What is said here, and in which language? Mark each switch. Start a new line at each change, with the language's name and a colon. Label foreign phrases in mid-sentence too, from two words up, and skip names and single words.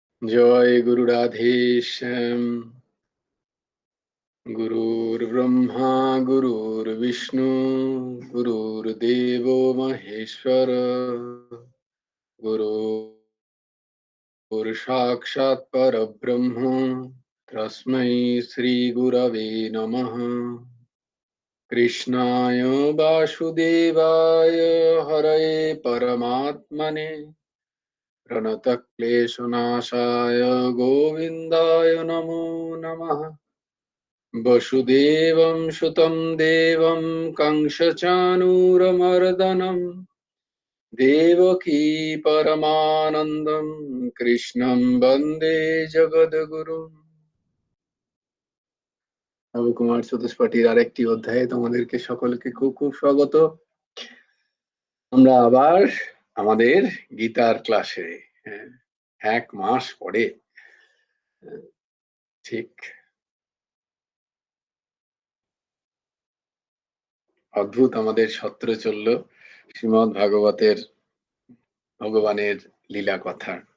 Sanskrit: জয় গুরু রাধেশ্যাম। গুরুর ব্রহ্মা গুরুর বিষ্ণু গুরুর্দেব মহেশ্বর গুরুর সাক্ষাৎ পরব্রহ্ম তস্मै শ্রী গুরবে নমঃ। কৃষ্ণায় বাসুদেবায় হরয়ে পরমাত্মনে প্রণতক্লেশনাশায় গোবিন্দায় নমো নমঃ। वसुदेवं सुतं देवं कंसचाणूरमर्दनं देवकी परमानन्दं কৃষ্ণं বন্দে জগদ্গুরুম।
Bangla: নবকুমার চতুষ্পাঠীর আরেকটি অধ্যায়ে তোমাদেরকে সকলকে খুব খুব স্বাগত। আমরা আবার আমাদের গীতার ক্লাসে, এক মাস পরে ঠিক অদ্ভুত আমাদের সত্র চলল শ্রীমদ্ ভাগবতের ভগবানের লীলা কথা।